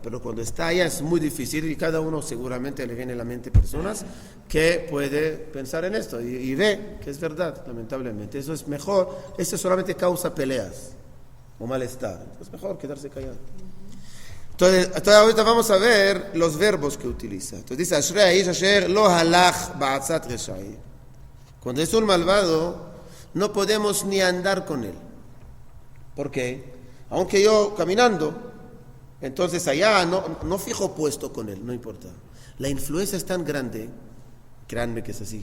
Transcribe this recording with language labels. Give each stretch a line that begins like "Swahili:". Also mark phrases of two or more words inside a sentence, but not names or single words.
Spanish: Pero cuando está allá es muy difícil y cada uno seguramente le viene a la mente personas que puede pensar en esto y ve que es verdad, lamentablemente. Eso es mejor, eso solamente causa peleas o malestar. Es mejor quedarse callado. Entonces ahorita vamos a ver los verbos que utiliza. Entonces dice,
Hebrew: אשרי האיש אשר לא הלך בעצת רשעים.
Spanish: Cuando es un malvado, no podemos ni andar con él. ¿Por qué? Aunque yo caminando, entonces allá no fijo puesto con él, no importa. La influencia es tan grande, créanme que es así.